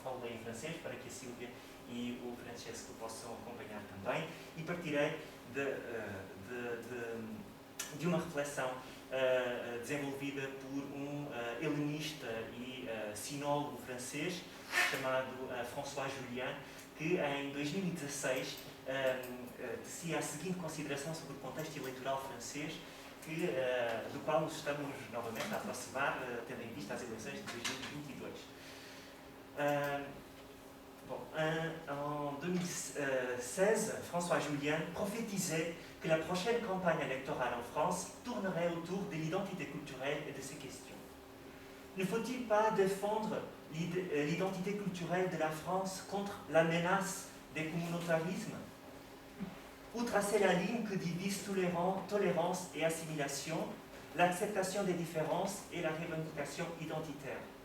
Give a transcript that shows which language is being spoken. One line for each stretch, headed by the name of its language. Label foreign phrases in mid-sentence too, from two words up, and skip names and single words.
Portuguese: Falei em francês para que a Sílvia e o Francesco possam acompanhar também, e partirei de uma reflexão desenvolvida por um helenista e sinólogo francês chamado François Julien, que em 2016 tecia a seguinte consideração sobre o contexto eleitoral francês, do qual nos estamos novamente a aproximar, tendo em vista as eleições de 2022.
French: En 2016, François Julien prophétisait que la prochaine campagne électorale en France tournerait autour de l'identité culturelle et de ces questions. Ne faut-il pas défendre l'identité culturelle de la France contre la menace des communautarismes, ou tracer la ligne que divise tolérance et assimilation, l'acceptation des différences et la revendication identitaire?